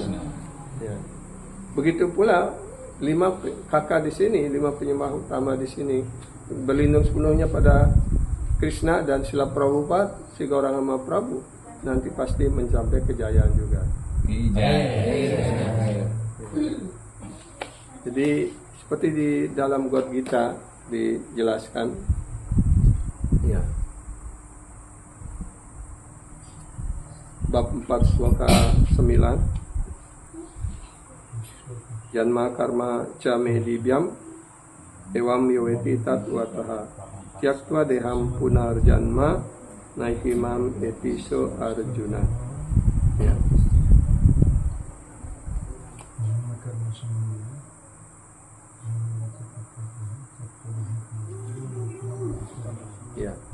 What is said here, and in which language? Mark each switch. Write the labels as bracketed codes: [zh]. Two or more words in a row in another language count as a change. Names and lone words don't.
[id] Ya. Begitu pula 5 kakak di sini, 5 penyembah utama di sini berlindung sepenuhnya pada Krishna, dan Srila Prabhupada, si Gauranga Prabhu nanti pasti mencapai kejayaan juga. Jadi seperti di dalam God Gita dijelaskan, ya. [sa] Bab 4 sloka 9, जन्म कर्म च मे दिव्यम् एवं यो वेत्ति तत्त्वतः त्यक्त्वा देहं पुनर्जन्म नैति माम् एति सो अर्जुन. [id] Ya. Ya.